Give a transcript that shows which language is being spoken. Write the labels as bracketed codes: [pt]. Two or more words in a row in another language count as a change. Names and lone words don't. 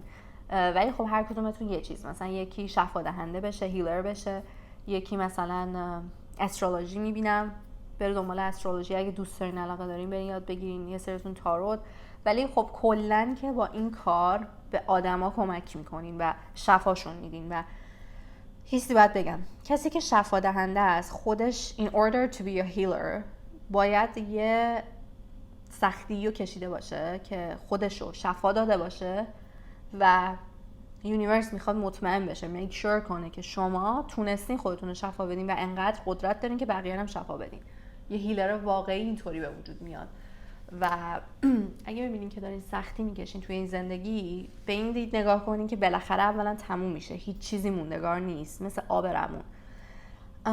[fa] ولی خب هر کدومتون یه چیز، مثلا یکی شفا دهنده بشه، هیلر بشه، یکی مثلا استرولوژی میبینم بره دنبال استرولوژی، اگه دوست دارین علاقه دارین برین یاد بگیرین، یه سریتون تاروت. ولی خب کلا که با این کار به آدما کمک میکنین و شفاشون میدین. و هیچی باید بگم، کسی که شفا دهنده است خودش [en] in order to be a healer [fa] باید یه سختی رو کشیده باشه که خودشو شفا داده باشه و یونیورس میخواد مطمئن بشه، [en] make sure [fa] کنه که شما تونستین خودتون رو شفا بدین و انقدر قدرت دارین که بقیه هم شفا بدین. یه هیلر واقعی اینطوری به وجود میاد. و اگه ببینین که دارین سختی میکشین توی این زندگی، به این دید نگاه کنین که بالاخره اولا تموم میشه، هیچ چیزی موندگار نیست، مثل آب روون.